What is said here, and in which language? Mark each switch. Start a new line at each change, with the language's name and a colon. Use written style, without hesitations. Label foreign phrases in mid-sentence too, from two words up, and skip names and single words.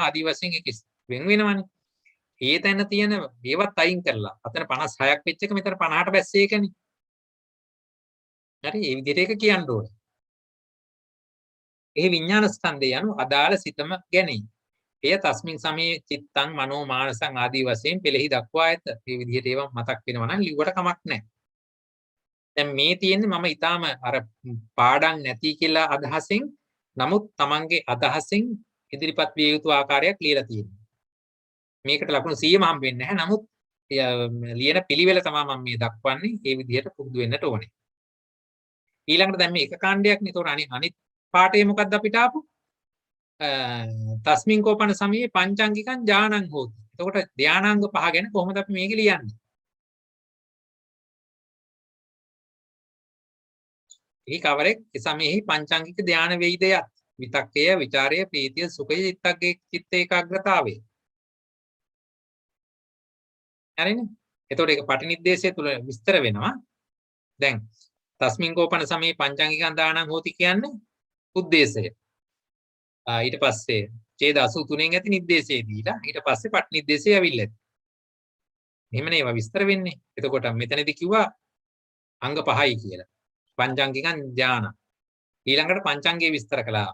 Sinhala: ආදී වශයෙන් ඒක වෙන වෙනවනේ. ඒ තැන තියෙන ඒවත් අයින් කරලා අතන 56ක් වෙච්ච එක මෙතන 50ට බැස්සේ එකනේ. හරි? මේ විදිහට ඒක කියන්න ඕනේ. ඒ විඥාන ස්කන්ධය යනු අදාළ සිතම ගැනීම. එය
Pali: තස්මින් සමේ චිත්තං මනෝ මානසං
Sinhala: ආදී වශයෙන් පෙළෙහි දක්වා ඇත. මේ විදිහට ඒවා මතක් වෙනවා නම් ලිව්වට කමක් නැහැ. දැන් මේ තියෙන්නේ මම ඊටාම අර පාඩම් නැති කියලා අදහසින් නමුත් Tamange අදහසින් ඉදිරිපත් විය යුතු ආකාරයක් ලියලා තියෙනවා. මේකට ලකුණු 100ම හම්බ වෙන්නේ නැහැ. නමුත් ලියන පිළිවෙල තමයි මම මේ දක්වන්නේ. ඒ විදිහට පුරුදු වෙන්නට ඕනේ. ඊළඟට දැන් මේ එක කාණ්ඩයක් නේ. ඒතකොට අනිත් පාඩේ මොකක්ද අපිට ආපු?
Pali: තස්මින් කෝපන සමයේ පංචාංගිකං ඥානං හෝති.
Sinhala: එතකොට ධානාංග පහ ගැන කොහොමද අපි මේක ලියන්නේ? එහි කවරෙක් සමයෙහි පංචාංගික ධාන වේදයක් විතක්කය, ਵਿਚාරය, ප්‍රීතිය, සුඛය, චිත්ත ඒකාග්‍රතාවය. හරිනේ? එතකොට ඒක පටිනිද්දේශය තුල විස්තර වෙනවා. දැන්
Pali: තස්මින් කෝපන සමයේ පංචාංගිකං දානං හෝති
Sinhala: කියන්නේ උද්දේශය. ඊට පස්සේ ඡේද 83න් ඇති නිर्देशය දීලා ඊට පස්සේ පටිනිද්දේශය ඇවිල්ලා. එහෙමනේ ඒවා විස්තර වෙන්නේ. එතකොට මෙතනදී කිව්වා අංග 5යි කියලා.
Pali: පංචාංගිකං ඥාන.
Sinhala: ඊළඟට පංචාංගයේ විස්තර කළා.